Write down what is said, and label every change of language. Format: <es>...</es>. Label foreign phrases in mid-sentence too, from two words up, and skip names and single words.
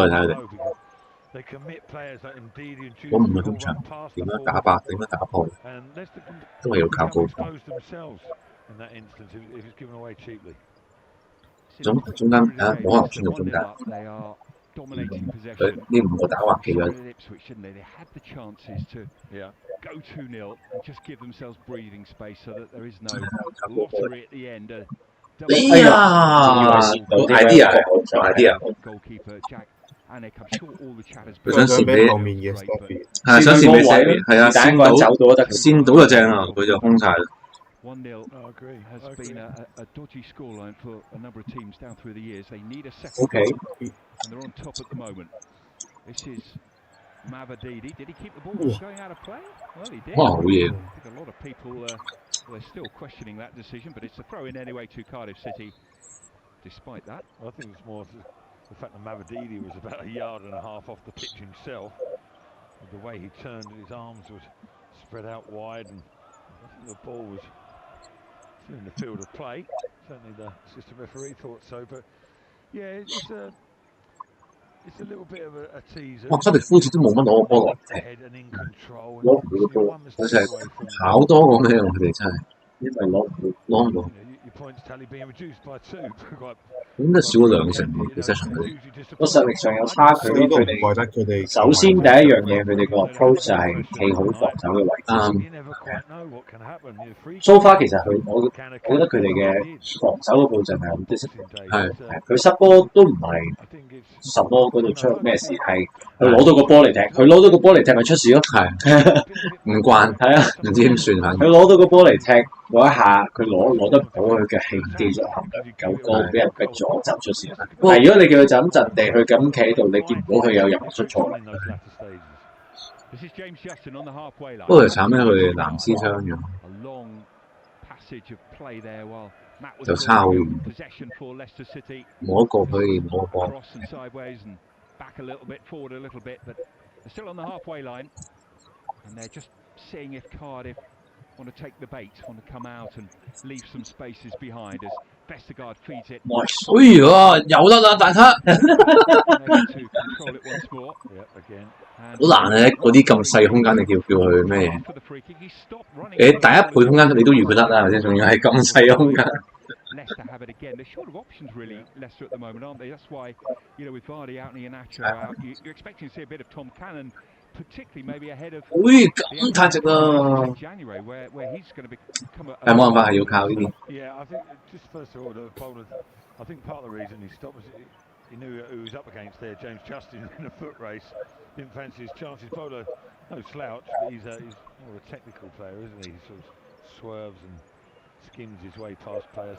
<yue>你睇佢哋。我唔係中場，點樣打爆？點樣打破？都係要靠高防。中間啊，冇可能穿到中間。佢呢5個打橫企咗。</yue> <en>Go 2-0 and just give themselves breathing space so that there is no lottery at the end. 哎呀 ，idea，goalkeeper Jack。</en> <yue>佢想跣俾後面嘅 Stephy， 係想跣俾 Stephy， 係啊，跣到就正啦，佢就空晒啦。</yue> <en>1-0 has been a dodgy scoreline for a number of teams down through the years. They need a second goal, and they're on top at the moment. This is Mavadidi. Did he keep the ball from going out of play? Well, he did. Wow, yeah. I think a lot of people they're still questioning that decision, but it's a throw in anyway to Cardiff City. Despite that, I think it's more the fact that Mavadidi was about a yard and a half off the pitch himself. The way he turned, his arms was spread out wide, and I think the ball was still in the field of play. Certainly the assistant referee thought so, but yeah, it's a little bit of a teaser.</en> <yue>哇！卡迪夫好似都冇乜攞個波落踢，攞唔到個波，佢就係跑多過咩喎？佢哋真係，因為攞唔到。應該少咗2成喎，其實上佢哋個實力上有差距咯。佢哋首先第一樣嘢，佢哋個 approach 就係企好防守嘅位置先。</yue> <en>So far</en> <yue>其實我覺得佢哋嘅防守嗰部分係好 discipline， 係佢失波都唔係什麼嗰度出咩事，係佢攞到個波嚟踢，佢攞到個波嚟踢咪出事咯。係唔慣，係啊，唔知點算反。佢攞到個波嚟踢嗰一下，佢攞得唔好，佢嘅氣技術含量唔夠高，俾人逼咗就出事啦。但係如果你叫佢就咁陣地去咁企喺度，你見唔到佢有任何出錯。</yue> <en>This is James Justin on the halfway line.</en> <yue>不過就慘咧，佢藍絲傷咗，</yue> <en>A long passage of play there while Matt was</en> <yue>就差好遠，</yue> <en>possession for Leicester City.</en> <yue>冇一個可以冇個波。</yue> <en>Cross and sideways and back a little bit, forward a little bit, but they're still on the halfway line, and they're just seeing if Cardiff want to take the bait, want to come out and leave some spaces behind as Vestergaard feeds it.</en> <yue>哎呀，有得啦，大家！</yue> <en>to control it once more. Yeah, again.</en> <yue>好難啊！嗰啲咁細空間，你叫佢咩嘢？你第一倍空間你都預佢得啦，係咪先？仲要係咁細空間。</yue> <en>Leicester have it again. They're short of options, really, Leicester at the moment, aren't they? That's why, you know, with Vardy out and Iheanacho out, you're expecting to see a bit of Tom Cannon, particularly maybe ahead of January, where he's going to become a...</en> <yue>係冇辦法，係要靠呢啲。</yue> <en>Yeah, I think just first of all, the bowler. I think part of the reason he stopped was he knew who he was up against there. James Justin in a foot race, didn't fancy his chances. Bowler, no slouch, but he's more a technical player, isn't he? He sort of swerves and skims his way past players.</en>